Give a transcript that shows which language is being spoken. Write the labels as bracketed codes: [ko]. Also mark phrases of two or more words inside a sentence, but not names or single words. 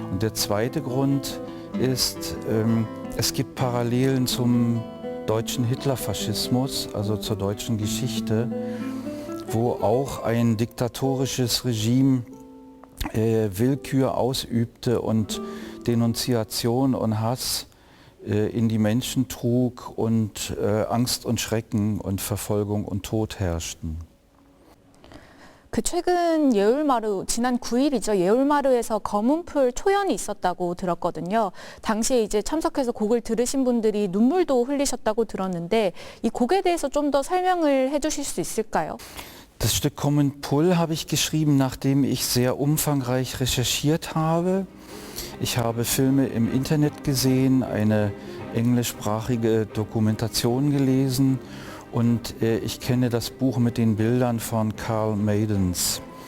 [de] Und der zweite Grund ist, es gibt Parallelen zum deutschen Hitlerfaschismus, also zur deutschen Geschichte, wo auch ein diktatorisches Regime Willkür ausübte und Denunziation und Hass in die Menschen trug und Angst und Schrecken und Verfolgung und Tod herrschten. [ko] 최근 예울마루, 지난 9일이죠. 예울마루에서 검은풀 초연이 있었다고 들었거든요. 당시에 이제 참석해서 곡을 들으신 분들이 눈물도 흘리셨다고 들었는데 이 곡에 대해서 좀 더 설명을 해주실 수 있을까요? [de] Das Stück Kommenpul habe ich geschrieben, nachdem ich sehr umfangreich recherchiert habe. Ich habe Filme im Internet gesehen, eine englischsprachige Dokumentation gelesen und ich kenne das Buch mit den Bildern von Karl Maidens.